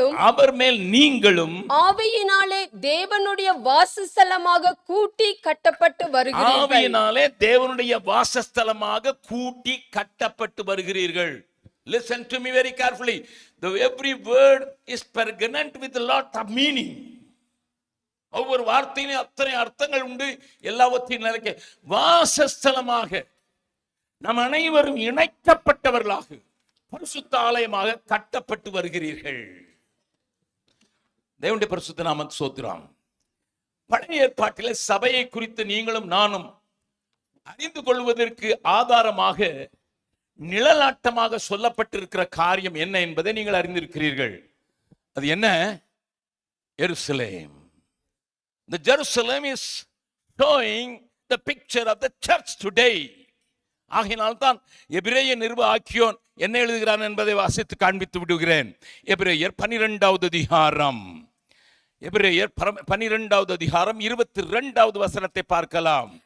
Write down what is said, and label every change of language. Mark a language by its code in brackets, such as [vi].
[ta] அவர் மேல் நீங்களும் ஆவியினாலே தேவனுடைய வாசஸ்தலமாக கூட்டி கட்டப்பட்டு வருகிறீர்கள். ஆவியினாலே தேவனுடைய வாசஸ்தலமாக கூட்டி கட்டப்பட்டு வருகிறீர்கள். [en] Listen to me very carefully. Every word is pregnant with a lot of meaning. [ta] ஒவ்வொரு வார்த்தையிலும் அத்தனை அர்த்தங்கள் உண்டு. எல்லாவற்றையும் நினைக்க வாசஸ்தலமாக நம் அனைவரும் இணைக்கப்பட்டவர்களாக பரிசுத்த ஆலயமாக கட்டப்பட்டு வருகிறீர்கள். தேவனுடைய பரிசுத்த நாமத்துக்கு ஸ்தோத்திரம். பழைய ஏற்பாட்டிலே சபையை குறித்து நீங்களும் நானும் அறிந்து கொள்வதற்கு ஆதாரமாக நிழலாட்டமாக சொல்லப்பட்டிருக்கிற காரியம் என்ன என்பதை நீங்கள் அறிந்திருக்கிறீர்கள். அது என்ன? எருசலேம். [en] The Jerusalem is showing the picture of the church today. [ta] ஆகையினால்தான் எபிரேய நிருப ஆக்கியோன் என்ன எழுதுகிறான் என்பதை வாசித்து காண்பித்து விடுகிறேன். எபிரேயர் 12வது அதிகாரம், எபிரேயர் 12வது அதிகாரம் 22வது வசனத்தை பார்க்கலாம்.